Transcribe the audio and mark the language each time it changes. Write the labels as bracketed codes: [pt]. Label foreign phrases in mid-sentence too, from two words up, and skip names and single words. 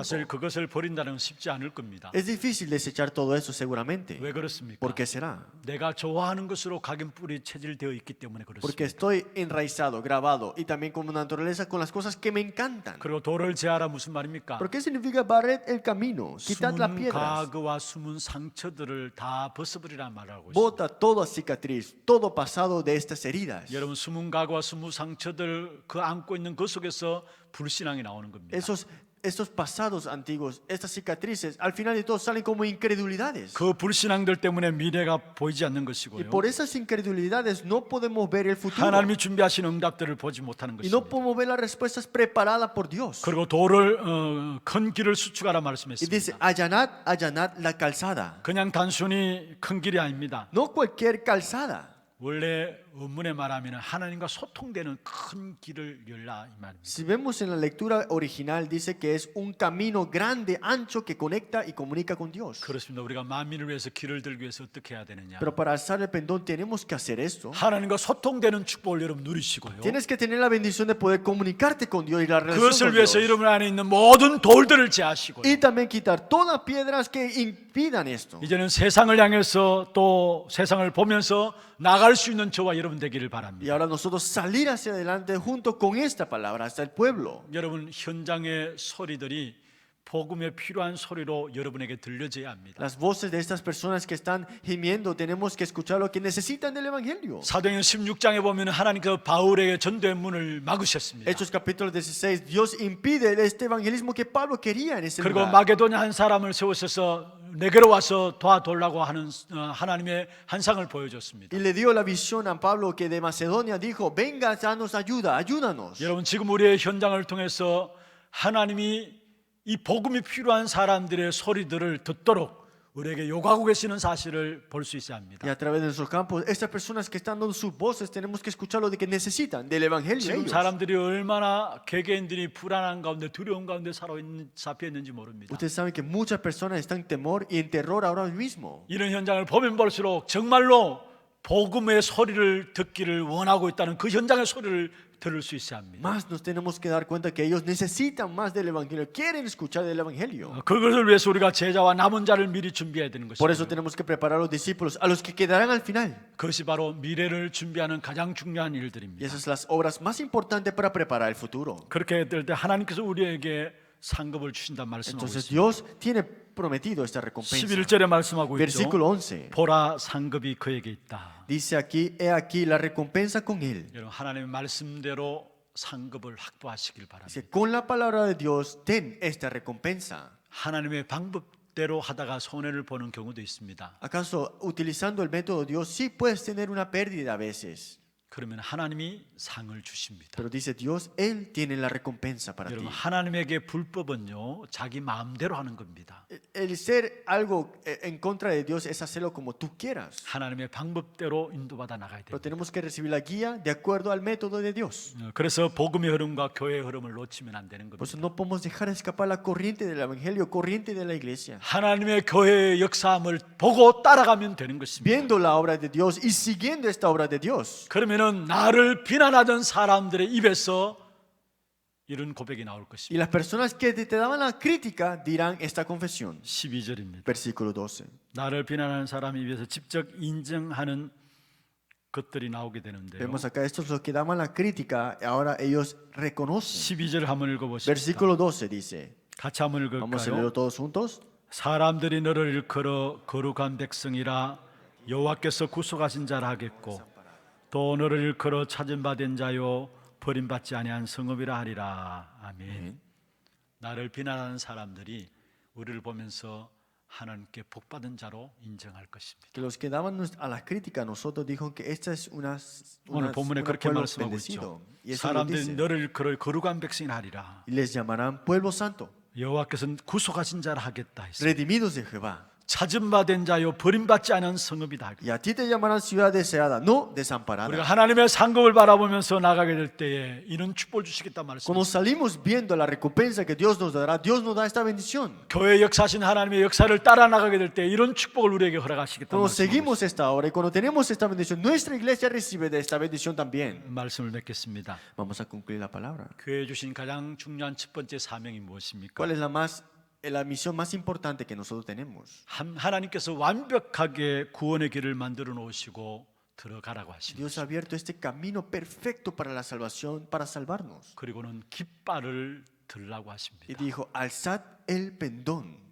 [ko] 사실 그것을 버린다는 건 쉽지 않을 겁니다. [es] Es difícil desechar todo eso seguramente. [ko] 왜 그렇습니까? [es] ¿Por qué será? [ko] 내가 좋아하는 것으로 각인 뿌리 체질되어 있기 때문에 [es] Porque [ko] 그렇습니다. [es] estoy enraizado, grabado y también como naturaleza con las cosas que me encantan. [ko] 그리고 도를 제하라 무슨 말입니까? [es] ¿Por qué significa barred el camino? Quitad las [ko] 숨은 [es] piedras. [ko] 가그와 숨은 상처들을 다 벗어버리라 말하고 있습니다. [es] Bota toda cicatriz, todo pasado de estas heridas. [ko] 여러분 숨은 가그와 숨은 상처들 그 안고 있는 그 속에서 불신앙이 나오는 겁니다. [es] Estos pasados antiguos, estas cicatrices, al final de todo salen como incredulidades. [ko] 그 불신앙들 때문에 미래가 보이지 않는 [es] Y [ko] 것이고요. [es] por esas incredulidades no podemos ver el futuro. [ko] 하나님이 준비하신 응답들을 보지 못하는 [es] Y no [ko] 것입니다. [es] podemos ver las respuestas preparadas por Dios. [ko] 그리고 도를 큰 길을 수축하라 [es] Y [ko] 말씀했습니다. [es] dice, allanad, allanad la calzada. [ko] 그냥 단순히 큰 길이 아닙니다. [es] No cualquier calzada. [ko] 원래 원문에 말하면 하나님과 소통되는 큰 길을 열라 이 말입니다. [es] Si vemos en la lectura original, dice que es un camino grande, ancho, que conecta y comunica con Dios. [ko] 그렇습니다. 우리가 만민을 위해서 길을 들기 위해서 어떻게 해야 되느냐? [es] Pero para alzar el pendón tenemos que hacer esto. [ko] 하나님과 소통되는 축복을 여러분 누리시고요. [es] Tienes que tener la bendición de poder comunicarte con Dios y la relación [ko] 그것을 [es] con [ko] 위해서 [es] Dios. [ko] 여러분 안에 있는 모든 돌들을 제하시고요. [es] Y también quitar todas piedras que impidan esto. [ko] 이제는 세상을 향해서 또 세상을 보면서 나갈 수 있는 저와 여러분 되기를 [es] Y [ko] 바랍니다. [es] ahora nosotros salir hacia adelante junto con esta palabra hasta el pueblo. [ko] 여러분 현장의 소리들이 복음에 필요한 소리로 여러분에게 들려져야 합니다. [es] Las voces de estas personas que están gimiendo, tenemos que escuchar lo que necesitan del Evangelio. [ko] 사도행전 16장에 보면 하나님께서 바울에게 전도의 문을 막으셨습니다. [es] Hechos capítulo 16, Dios impide este evangelismo que Pablo quería en ese [ko] 그리고 [es] lugar. [ko] 마게도냐 한 사람을 세우셔서 내게로 와서 도와달라고 하는 하나님의 한상을 보여줬습니다. [es] Y le dio la visión a Pablo que de Macedonia dijo, venga, danos ayuda, ayúdanos. [ko] 여러분 지금 우리의 현장을 통해서 하나님이 이 복음이 필요한 사람들의 소리들을 듣도록 우리에게 요구하고 계시는 사실을 볼 수 있어야 [es] Y [ko] 합니다. [es] a través de nuestros campos, estas personas que están dando sus voces, tenemos que escuchar lo de que necesitan del evangelio. [ko] 지금 [es] ellos. [ko] 사람들이 얼마나 개개인들이 불안한 가운데 두려운 가운데 잡혀 있는지 모릅니다. [es] Ustedes saben que muchas personas están en temor y en terror ahora mismo. [ko] 이런 현장을 보면 볼수록 정말로 복음의 소리를 듣기를 원하고 있다는 그 현장의 소리를 들을 수 있어야 합니다. [es] Más nos tenemos que dar cuenta que ellos necesitan más del evangelio, quieren escuchar del evangelio. [ko] 그것을 위해서 우리가 제자와 남은 자를 미리 준비해야 되는 [es] Por eso [ko] 것입니다. [es] tenemos que preparar a los discípulos, a los que quedarán al final. [ko] 그것이 바로 미래를 준비하는 가장 중요한 [es] Y [ko] 일들입니다. [es] esas son las obras más importantes para preparar el futuro. [ko] 그렇게 될 때 하나님께서 우리에게 상급을 주신다는 말씀을 하고 [es] Entonces [ko] 있습니다. [es] Dios tiene prometido esta recompensa. [ko] 11절에 말씀하고 있죠. [es] Versículo 11. [ko] 보라 상급이 그에게 있다. [es] Dice aquí, he aquí la recompensa con él. [ko] 여러분 하나님의 말씀대로 상급을 확보하시길 바랍니다. [es] Dice, con la palabra de Dios, ten esta recompensa. [ko] 하나님의 방법대로 하다가 손해를 보는 경우도 있습니다. [es] ¿Acaso utilizando el método de Dios sí puedes tener una pérdida a veces? [ko] 그러면 하나님이 상을 주십니다. [es] Pero dice Dios, Él tiene la recompensa para ti. [ko] 여러분 하나님에게 불법은요 자기 마음대로 하는 겁니다. [es] El ser algo en contra de Dios es hacerlo como tú quieras. [ko] 하나님의 방법대로 인도받아 나가야 [es] Pero [ko] 됩니다. [es] tenemos que recibir la guía de acuerdo al método de Dios. [ko] 그래서 복음의 흐름과 교회의 흐름을 놓치면 안 되는 [es] Por eso [ko] 겁니다. [es] no podemos dejar escapar la corriente del Evangelio, corriente de la iglesia. [ko] 하나님의 교회의 역사함을 보고 따라가면 되는 것입니다. [es] Viendo la obra de Dios y siguiendo esta obra de Dios. [ko] 그러면은 나를 비난하던 사람들의 입에서 이런 고백이 나올 [es] Y [ko] 것입니다. [es] las personas que te daban la crítica dirán esta confesión. [ko] 12절입니다. [es] Versículo 12. [ko] 나를 비난하는 사람 입에서 직접 인정하는 것들이 나오게 되는데요. [es] Vemos acá, estos los que daban la crítica, ahora ellos reconocen. [ko] 12절 한번 읽어보십시다. [es] Versículo 12 dice, [ko] 같이 한번 [es] vamos a [ko] 읽을까요? [es] leerlo todos juntos. [ko] 사람들이 너를 일컬어 거룩한 백성이라 여호와께서 구속하신 자라 하겠고 또 너를 일컬어 찾은 바 된 자요 버림받지 아니한 성읍이라 하리라. 아멘. 나를 비난하는 사람들이 우리를 보면서 하나님께 복받은 자로 인정할 것입니다. [es] Que los que daban a la crítica a nosotros dijo que esta es [ko] 오늘 본문에 그렇게 [es] pueblo [ko] 말씀하고 [es] bendecido. [ko] 있죠. [es] Y eso lo [ko] 사람들이 [es] dice. [ko] 너를 일컬어 거룩한 백성이라 하리라. [es] Y les llamarán pueblo santo, [ko] 여호와께서는 구속하신 자라 하겠다 했어요. [es] redimidos de Jehová. [ko] 찾은 바 된 자요 버림받지 않은 성읍이다. [es] Y a ti te llamarán ciudad deseada, no [ko] 우리가 [es] desamparada. [ko] 하나님의 상급을 바라보면서 나가게 될 때에 이런 축복을 주시겠다 [es] Cuando [ko] 말씀입니다. [es] salimos viendo la recompensa que Dios nos dará, Dios nos da esta bendición. [ko] 교회 역사하신 하나님의 역사를 따라 나가게 될 때 이런 축복을 우리에게 허락하시겠다 [es] Cuando [ko] 말씀입니다. [es] seguimos esta obra y cuando tenemos esta bendición, nuestra iglesia recibe de esta bendición también. [ko] 말씀을 맺겠습니다. [es] Vamos a concluir la palabra. [ko] 교회에 주신 가장 중요한 첫 번째 사명이 무엇입니까? [es] ¿Cuál es la misión más importante que nosotros tenemos? [ko] 하나님께서 완벽하게 구원의 길을 만들어 놓으시고 들어가라고 하십니다. [es] Dios ha abierto este camino perfecto para la salvación, para salvarnos. [ko] 그리고는 깃발을 들라고 [es] Y [ko] 하십니다. [es] dijo, alzad el pendón.